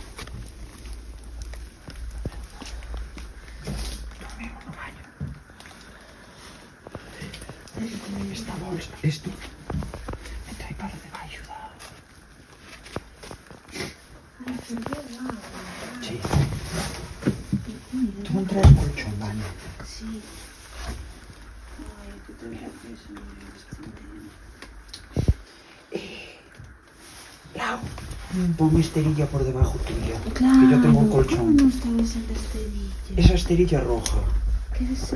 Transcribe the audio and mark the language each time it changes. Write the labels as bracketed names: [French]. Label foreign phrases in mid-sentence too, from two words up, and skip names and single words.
[Galician] Dormimos no baño. Esta bolsa, isto. Mete aí para debaixo da... Sí. Tú non traes colchón, Vane. [Spanish] Sí. Ay, que tengo que eso. Lau, ponme esterilla por debajo tuya. Claro, que yo tengo un colchón. ¿cómo no está esa esterilla? Esa esterilla roja. ¿Qué es?